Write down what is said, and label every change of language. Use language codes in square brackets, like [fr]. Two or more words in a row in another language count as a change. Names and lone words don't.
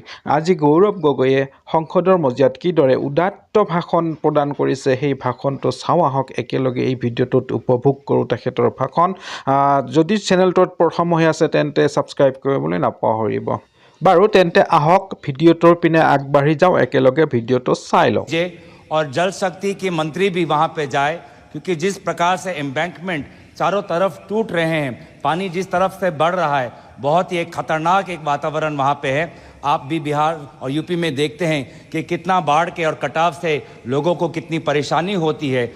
[as] আজি গৌৰৱ গগৈয়ে সংসদৰ মজিয়াত কিদৰে উদাত্ত ভাষণ প্ৰদান কৰিছে সেই ভাষণটো চাওঁ আহক, একেলগে এই ভিডিঅ'টোত উপভোগ কৰোঁ তেখেতৰ ভাষণ। যদি চেনেলটোত প্ৰথম হৈ আছে তেন্তে ছাবস্ক্ৰাইব কৰিবলৈ নাপাহৰিব। বাৰু তেন্তে আহক ভিডিঅ'টোৰ পিনে আগবাঢ়ি যাওঁ, একেলগে ভিডিঅ'টো চাই লওঁ। [hi] और जल शक्ति के मंत्री भी वहां पे जाए, क्योंकि जिस प्रकार से एम्बैंकमेंट चारों तरफ टूट रहे हैं, पानी जिस तरफ से बढ़ रहा है, बहुत ही एक खतरनाक एक वातावरण वहां पे है। आप भी बिहार और यूपी में देखते हैं कि कितना बाढ़ के और कटाव से लोगों को कितनी परेशानी होती है।